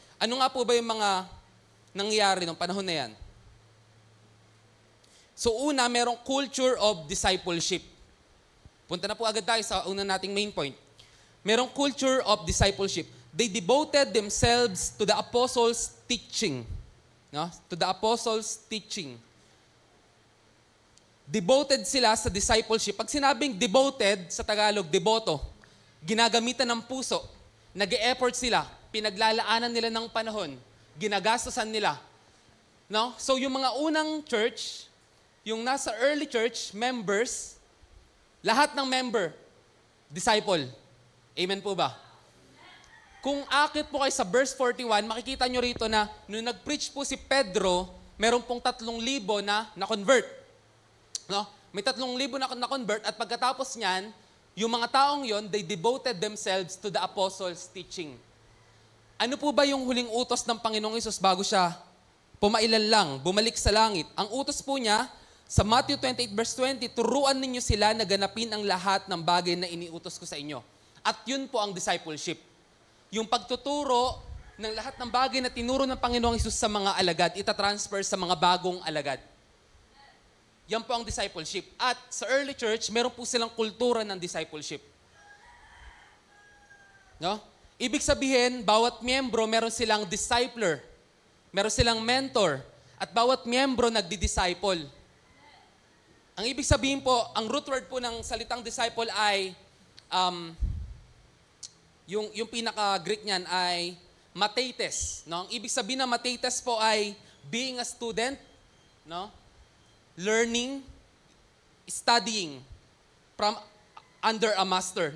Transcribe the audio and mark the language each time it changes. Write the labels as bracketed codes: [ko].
[tl] Ano nga po ba yung mga nangyari ng panahon na yan? So una, merong culture of discipleship. Punta na po agad tayo sa una nating main point. [en] Merong culture of discipleship. They devoted themselves to the apostles' teaching. No? To the apostles' teaching. [tl] Devoted sila sa discipleship. Pag sinabing devoted, sa Tagalog, deboto, ginagamitan ng puso, nag-e-effort sila, pinaglalaanan nila ng panahon, ginagastosan nila. No? So yung mga unang church, yung nasa early church, members, lahat ng member, disciple. Amen po ba? Kung akit po kayo sa verse 41, makikita nyo rito na nung nag-preach po si Pedro, meron pong 3,000 na-convert. No? May 3,000 na-convert at pagkatapos niyan, yung mga taong yon, [en] they devoted themselves to the apostles' teaching. [tl] Ano po ba yung huling utos ng Panginoong Hesus bago siya pumailan lang, bumalik sa langit? Ang utos po niya, sa Matthew 28 verse 20, turuan ninyo sila na ganapin ang lahat ng bagay na iniutos ko sa inyo. At yun po ang discipleship. Yung pagtuturo ng lahat ng bagay na tinuro ng Panginoong Hesus sa mga alagad, itatransfer sa mga bagong alagad. Yan po ang discipleship. At sa early church, meron po silang kultura ng discipleship. No? Ibig sabihin, bawat miyembro meron silang discipler, meron silang mentor, at bawat miyembro nagdi-disciple. Ang ibig sabihin po, ang root word po ng salitang disciple ay, yung pinaka-Greek niyan ay mathetes. No? Ang ibig sabihin ng mathetes po ay [en] being a student, [tl] no? [en] Learning, studying from under a master.